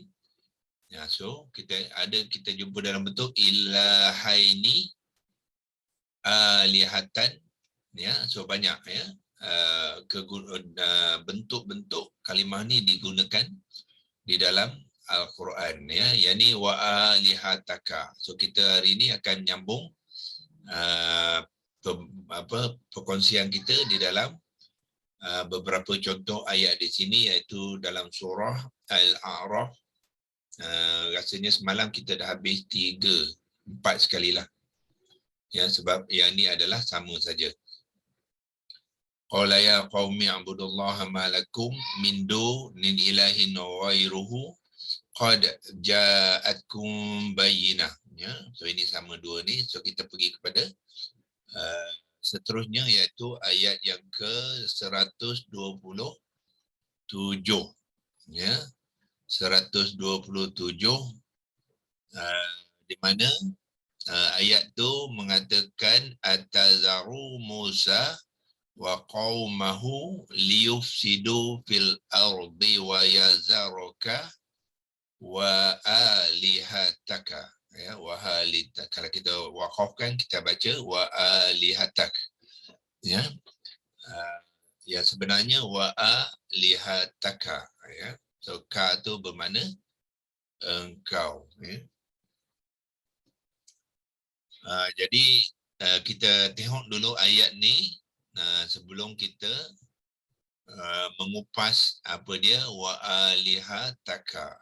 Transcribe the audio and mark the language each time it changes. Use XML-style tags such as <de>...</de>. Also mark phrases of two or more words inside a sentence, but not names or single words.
<ms>Ya, so kita jumpa dalam bentuk</ms> <ar>إلهين آلهة,</ar> <ms>ya. So banyak, ya, bentuk-bentuk kalimah ni digunakan di dalam Al-Quran, ya.</ms> <ar>يعني وآلهتك.</ar> <ms>So kita hari ini akan nyambung perkongsian kita di dalam beberapa contoh ayat di sini, iaitu dalam surah Al-A'raf. Rasanya semalam kita dah habis 4 sekali lah, ya, sebab yang ni adalah sama saja.</ms> <ar>قال يا قوم اعبدوا الله ما لكم من دون إله غيره قد جاءتكم بينة.</ar> <ms>Ya, so ini sama dua ni. So kita pergi kepada seterusnya, iaitu ayat yang ke-127. Ya, 127, di mana ayat tu mengatakan</ms> <ar>أتذر موسى وقومه ليفسدوا في الأرض ويذرك وآلهتك.</ar> <ms>Ya,</ms> <ar>وآلهتك.</ar> <ms>Kalau kita waqafkan, kita baca</ms> <ar>وآلهتك.</ar> <ms>Ya, ya sebenarnya</ms> <ar>وآلهتك.</ar> <ms>Ya, so ka tu bermakna engkau. Ya. Jadi kita tengok dulu ayat ni sebelum kita mengupas apa dia</ms> <ar>وآلهتك.</ar>